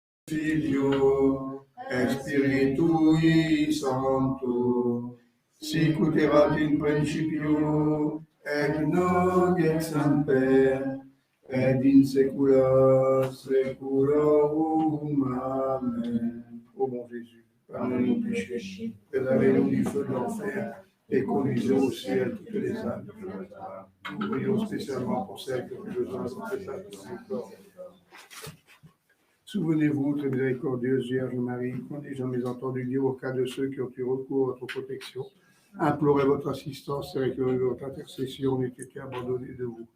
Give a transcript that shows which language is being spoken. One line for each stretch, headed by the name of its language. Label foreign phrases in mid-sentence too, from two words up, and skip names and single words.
Latin: Filio, Spiritui Sancto, sicut erat in principio, et nunc et semper, et in saecula saeculorum. Amen.
French: Ô mon Jésus, pardonne nos péchés, préservez-nous du feu de l'enfer, et conduisez au ciel toutes les âmes de purgatoire. Nous prions spécialement pour celles qui ont besoin de consécration du corps. Souvenez-vous, très miséricordieuse Vierge Marie, quand j'ai jamais entendu dire au cas de ceux qui ont eu recours à votre protection, implorez votre assistance et recueillez votre intercession, n'était abandonné de vous.